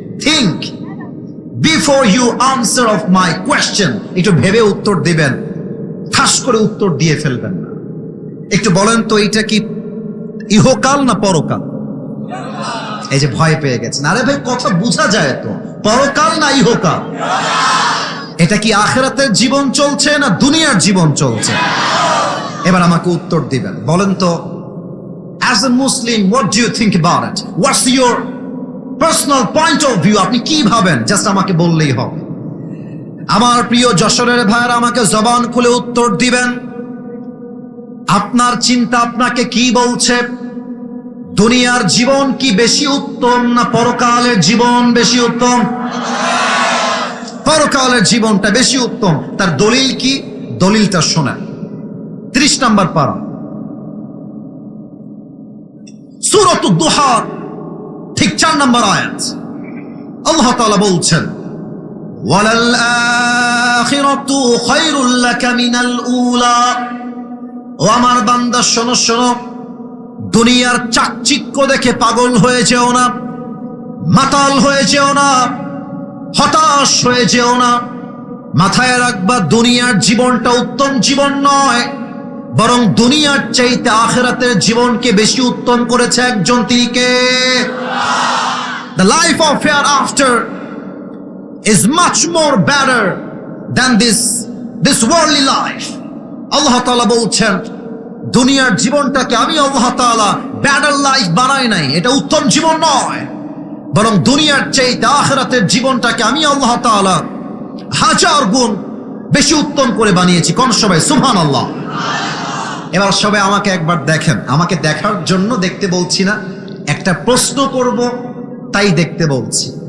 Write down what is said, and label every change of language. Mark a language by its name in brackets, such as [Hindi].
[English] think before you answer of my question, [Bangla] একটু ভেবে উত্তর দিবেন, ঠাস করে উত্তর দিয়ে ফেলবেন না। একটু বলেন তো, এটা কি ইহকাল না পরকাল? এই যে ভয় পেয়ে গেছেন, আরে ভাই কথা বোঝা যায় তো, পরকাল না ইহকাল? এটা কি আখিরাতের জীবন চলছে না দুনিয়ার জীবন চলছে? এবার আমাকে উত্তর দিবেন, বলেন তো, [English] as a Muslim, what do you think about it? What's your personal point of view? [Bangla] আপনি কি ভাবেন, জাস্ট আমাকে বললেই হবে। আমার প্রিয় যশোরের ভাইরা, আমাকে জবান খুলে উত্তর দিবেন। আপনার চিন্তা আপনাকে কি বলছে? দুনিয়ার জীবন কি বেশি উত্তম না পরকালের জীবন বেশি উত্তম? পরকালের জীবনটা বেশি উত্তম। তার দলিল কি? দলিলটা শোনেন। 30 নম্বর পারা, সূরাতুদ দুহা, ঠিক 4 নম্বর আয়াত। আল্লাহ তাআলা বলছেন, [Arabic] ওয়ালাল আখিরাতু খায়রুল লাকা মিনাল উলা। [Bangla] ও আমার বান্দা শোনো শোনো, দুনিয়ার চাকচিক্য দেখে পাগল হয়ে যেও না, মাতাল হয়ে যেও না, হতাশ হয়ে যেও না। মাথায় রাখবা, দুনিয়ার জীবনটা উত্তম জীবন নয়, বরং দুনিয়ার চাইতে আখিরাতের জীবনকে বেশি উত্তম করেছে একজন, তিনি কে? [English] The life of hereafter is much more better than this worldly life. [Bangla] আল্লাহ তাআলা বলছেন দুনিয়ার জীবনটাকে আমি আল্লাহ তাআলা বেটার লাইফ বানাই নাই, এটা উত্তম জীবন নয়, বরং দুনিয়ার চাইতে আখিরাতের জীবনটাকে আমি আল্লাহ তাআলা হাজার গুণ বেশি উত্তম করে বানিয়েছি। কোন সবাই সুবহানাল্লাহ। এবার সবাই আমাকে একবার দেখেন, আমাকে দেখার জন্য দেখতে বলছি না, একটা প্রশ্ন করব তাই দেখতে বলছি।